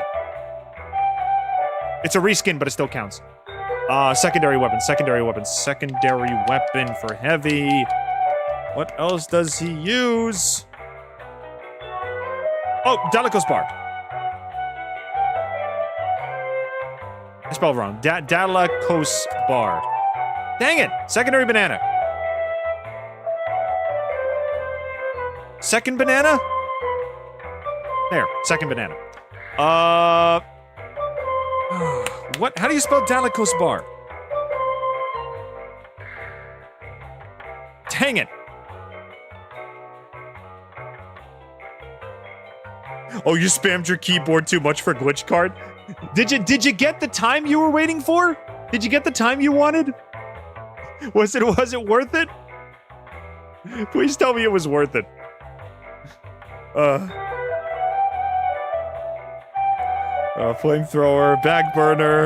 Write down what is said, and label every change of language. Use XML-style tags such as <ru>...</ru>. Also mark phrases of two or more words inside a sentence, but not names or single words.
<en>It's a reskin, but it still counts. Secondary weapon for heavy. What else does he use? Oh, Dalikos bar. I spelled wrong. Dalikos bar. Dang it! Secondary banana. Second banana? There, second banana. What? How do you spell Dalikos bar? Dang it. Oh, you spammed your keyboard too much for glitch card? Did you get the time you were waiting for? Did you get the time you wanted? Was it worth it? Please tell me it was worth it. Flamethrower, back burner.</en>